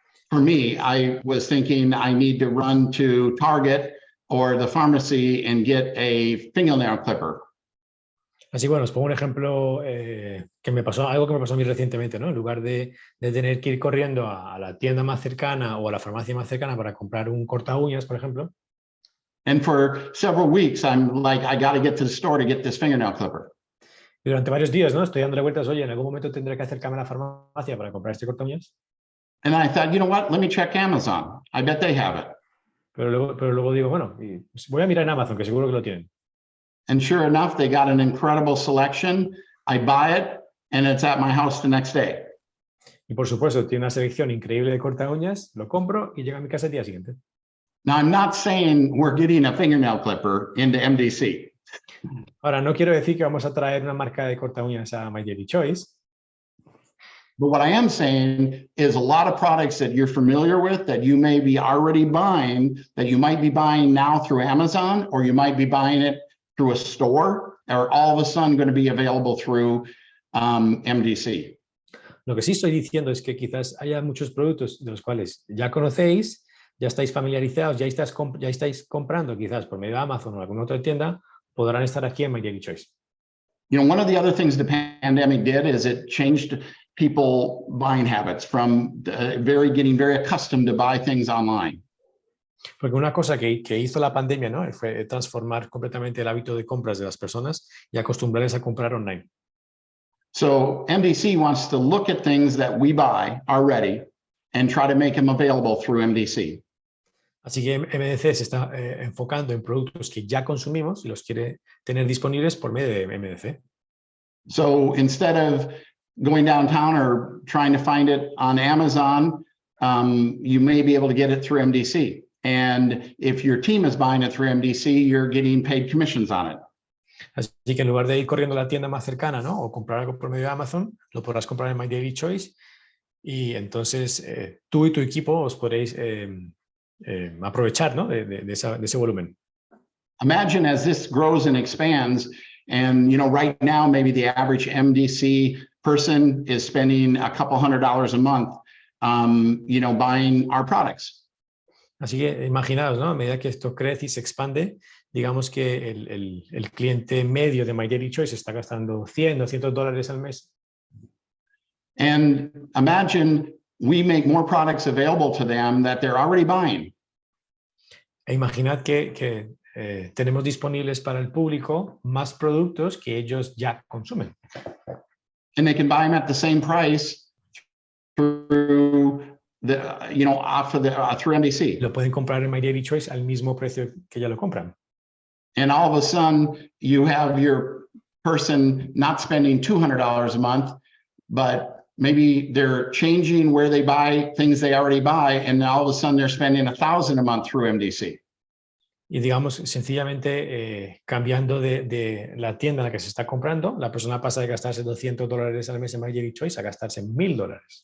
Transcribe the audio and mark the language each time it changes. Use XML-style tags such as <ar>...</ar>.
<en>For me, I was thinking I need to run to Target or the pharmacy and get a fingernail clipper.</en> <es>Así, bueno, os pongo un ejemplo algo que me pasó a mí recientemente, ¿no? En lugar de tener que ir corriendo a la tienda más cercana o a la farmacia más cercana para comprar un corta uñas, por ejemplo.</es> <en>And for several weeks, I'm like, I got to get to the store to get this fingernail clipper.</en> <es>Y durante varios días, ¿no? Estoy dándole vueltas, oye, en algún momento tendré que acercarme a la farmacia para comprar este corta uñas.</es> <en>And I thought, you know what? Let me check Amazon. I bet they have it.</en> <es>Pero luego digo, bueno, voy a mirar en Amazon, que seguro que lo tienen.</es> <en>And sure enough, they got an incredible selection. I buy it, and it's at my house the next day.</en> <es>Y por supuesto, tiene una selección increíble de corta uñas, lo compro y llega a mi casa el día siguiente.</es> <en>Now, I'm not saying we're getting a fingernail clipper into MDC.</en> <es>Ahora, no quiero decir que vamos a traer una marca de corta uñas a MyDilyChoice.</es> <en>But what I am saying is a lot of products that you're familiar with that you may be already buying, that you might be buying now through Amazon, or you might be buying it through a store, are all of a sudden going to be available through MDC.</en> <es>Lo que sí estoy diciendo es que quizás haya muchos productos de los cuales ya conocéis, ya estáis familiarizados, ya estáis comprando quizás por medio de Amazon o alguna otra tienda, podrán estar aquí en MyDilyChoice.</es> <en>You know, one of the other things the pandemic did is it changed people buying habits from getting very accustomed to buy things online.</en> <es>Porque una cosa que hizo la pandemia, ¿no?, fue transformar completamente el hábito de compras de las personas y acostumbrarles a comprar online.</es> <en>So MDC wants to look at things that we buy already and try to make them available through MDC.</en> <es>Así que MDC se está enfocando en productos que ya consumimos y los quiere tener disponibles por medio de MDC.</es> <en>So instead of going downtown or trying to find it on Amazon, you may be able to get it through MDC. And if your team is buying it through MDC, you're getting paid commissions on it.</en> <es>Así que en lugar de ir corriendo a la tienda más cercana, ¿no?, o comprar algo por medio de Amazon, lo podrás comprar en MyDilyChoice y entonces tú y tu equipo os podréis aprovechar, ¿no?, de ese volumen.</es> <en>Imagine as this grows and expands, and you know, right now maybe the average MDC person is spending a couple $100 a month, you know, buying our products.</en> <es>Así que imaginaos, ¿no?, a medida que esto crece y se expande, digamos que el cliente medio de MyDilyChoice está gastando $100 o $200 al mes.</es> <en>And imagine we make more products available to them that they're already buying.</en> <es>E imaginad que tenemos disponibles para el público más productos que ellos ya consumen.</es> <en>And they can buy them at the same price through the, you know, through MDC.</en> <es>Lo pueden comprar en MyDilyChoice al mismo precio que ya lo compran.</es> <en>And all of a sudden you have your person not spending $200 a month, but maybe they're changing where they buy things they already buy, and all of a sudden they're spending $1,000 a month through MDC.</en> <es>Y digamos, sencillamente cambiando de la tienda en la que se está comprando, la persona pasa de gastarse $200 al mes en MyDilyChoice a gastarse $1,000.</es>